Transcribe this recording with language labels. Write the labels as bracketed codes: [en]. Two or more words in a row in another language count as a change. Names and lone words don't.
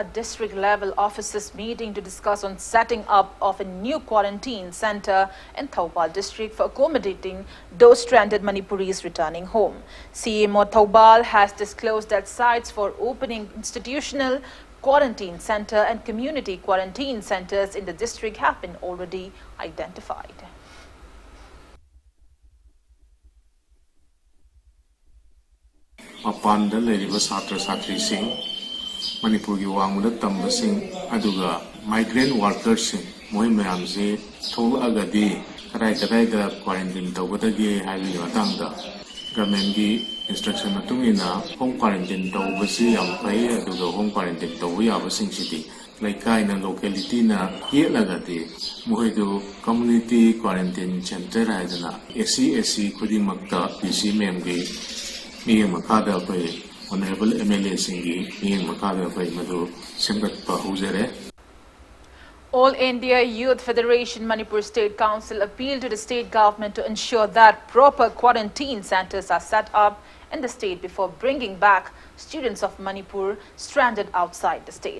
[en] district-level officers meeting to discuss on setting up of a new quarantine center in Taubal district for accommodating those stranded Manipuris returning home. CMO Taubal has disclosed that sites for opening institutional quarantine center and community quarantine centers in the district have been already identified. [mni] Mapanda leiriba satra satrising Manipurgi wangmuda tambasing aduga [en] migrant workers [mni] sing moi mayamse tholagadi karai da quarantine tawbadagi haibi matangda government gi instruction matungina [en] home quarantine [mni] tawbasi yam pai aduga [en] home quarantine [mni] tawbu yabasing siti laikai na locality na yelagadi moidu [en] community quarantine center [mni] haidana SC khudimakta DC memgi Miyang makada pay [en] honorable MLA [mni] singi miyang makada pay madu semgat pa huzere. [en] All India Youth Federation Manipur State Council appealed to the state government to ensure that proper quarantine centers are set up in the state before bringing back students of Manipur stranded outside the state.